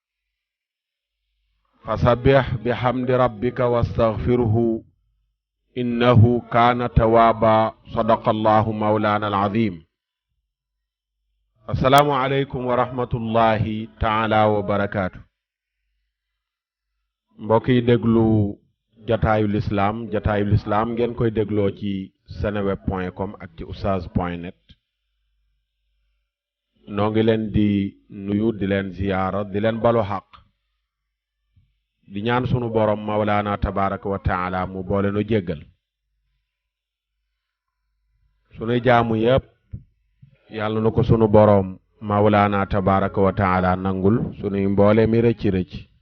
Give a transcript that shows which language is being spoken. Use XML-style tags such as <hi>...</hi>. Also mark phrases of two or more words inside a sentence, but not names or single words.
<ar>فسبح بحمد ربك واستغفره إنه كان توابا صدق الله مولانا العظيم السلام عليكم ورحمة الله تعالى وبركاته</ar> <wo>mbokk yi déglu jataayu lislaam ngeen koy dégloo ci seneweb.com ak ci oustaz.net noo ngi leen di nuyu di leen ziyaara di leen balu xaq di ñaan sunu borom</wo> <ar>مولانا تبارك وتعالى</ar> <wo>mu boole nu jéggal sunuy jaamu yépp yàlla na ko sunu borom</wo> <ar>مولانا تبارك وتعالى</ar> <wo>nangul sunuy mboole mi rëcc</wo>